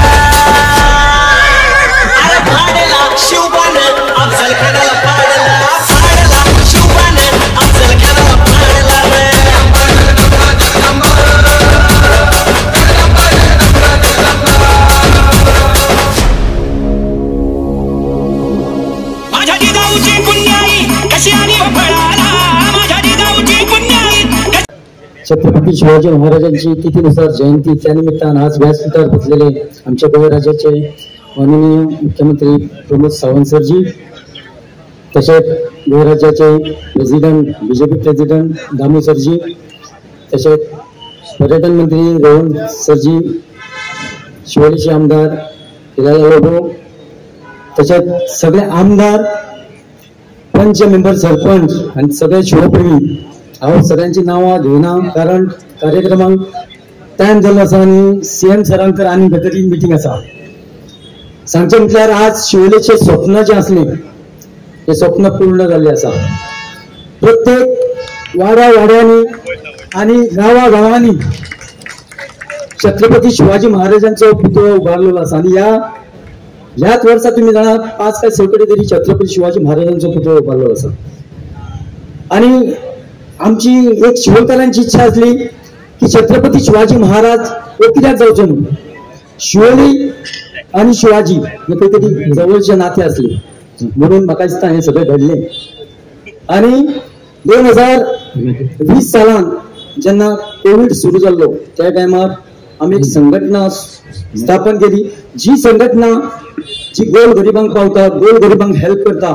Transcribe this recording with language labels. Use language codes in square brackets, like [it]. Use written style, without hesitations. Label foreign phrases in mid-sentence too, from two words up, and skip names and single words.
[mr] अरे भाडला शिवबानं अफजल खानाला फाडला शिवबानं अफजल खानाला फाडला माझ्या जिजाऊची पुण्याई कशी आली फळाला माझ्या जिजाऊची पुण्याई छत्रपती शिवाजी महाराजांची तिथीनुसार जयंती त्यानिमित्तानं आज व्यासपीठावर बसलेले आमच्या बळीराजाचे माननीय मुख्यमंत्री प्रमोद सावंत सरजी तसेच बळीराजाचे प्रेसिडेंट बीजेपी प्रेसिडेंट दामू सरजी तसेच पर्यटन मंत्री रोहन सरजी शिवोलीचे आमदार हिरालाल तसेच सगळे आमदार पंच मेंबर सरपंच आणि सगळे शिवप्रेमी [kok] हांव सगळ्यांची नांवां घेयना [mr] कारण [kok] कार्यक्रमाक टायम जाल्लो आसा आनी CM सरांकर आनी भितर मिटींग आसा सांगचे म्हटल्यार [mr] आज शिवोलेचे स्वप्न जे असले ते स्वप्न पूर्ण झाले असा. प्रत्येक वाड्यांनी आणि गावागावांनी छत्रपती शिवाजी महाराजांचा पुतळा उभारलेला असा. आणि ह्याच वर्षात तुम्ही जाणार 5 काय 6 कडे तरी छत्रपती शिवाजी महाराजांचा पुतळा उभारलेला असा. आणि आमची एक शिवोलकरांची इच्छा असली की छत्रपती शिवाजी महाराज [kok] कित्याक जावचे [mr] म्हणून. शिवोली आणि शिवाजी हे काहीतरी जवळचे नाते असले म्हणून [kok] म्हाका दिसता [mr] हे सगळे घडले. [kok] आणि 2020 सालान जेन्ना कोविड सुरू जाल्लो त्या टायमार आम्ही एक संघटना स्थापन केली. जी संघटना जी गोर गरिबांक पावता, गोर गरिबांक हेल्प करता.